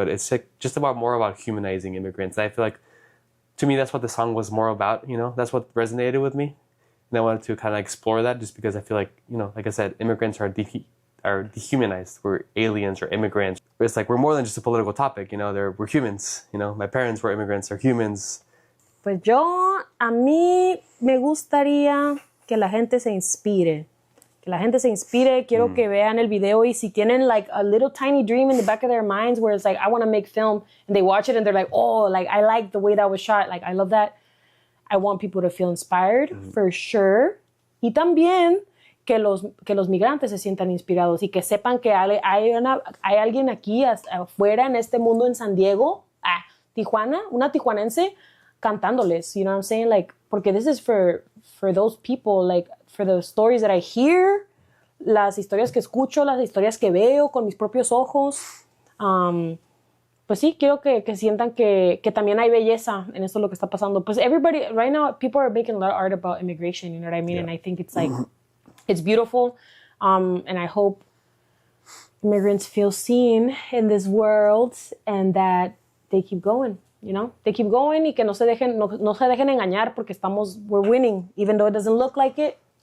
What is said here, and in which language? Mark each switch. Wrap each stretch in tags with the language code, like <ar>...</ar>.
<en>But it's like just more about humanizing immigrants. And I feel like, to me, that's what the song was more about. You know, that's what resonated with me, and I wanted to kind of explore that, just because I feel like, you know, like I said, immigrants are dehumanized. We're aliens or immigrants. It's like we're more than just a political topic, you know. We're humans, you know. My parents were immigrants. They're humans.</en> <es>Pues a mí me gustaría que la gente se inspire. Que la gente se inspire. Quiero que vean el video, y si tienen</es> <en>like a little tiny dream in the back of their minds where it's like, I want to make film, and they watch it and they're like, oh, like I like the way that was shot. Like I love that. I want people to feel inspired for sure.</en> <es>Y también que los migrantes se sientan inspirados y que sepan que hay alguien aquí afuera en este mundo en San Diego, Tijuana, una tijuanense, cantándoles,</es> <en>you know what I'm saying? Like, porque this is for those people, like, for the stories that I hear,</en> <es>las historias que escucho, las historias que veo con mis propios ojos. Pues sí, quiero que sientan que también hay belleza en esto lo que está pasando.</es> <en>Pues everybody, right now, people are making a lot of art about immigration, you know what I mean? Yeah. And I think it's like, it's beautiful, and I hope immigrants feel seen in this world and that they keep going, you know? They keep going,</en> <es>y que no se dejen engañar, porque</es> <en>we're winning, even though it doesn't look like it.</en>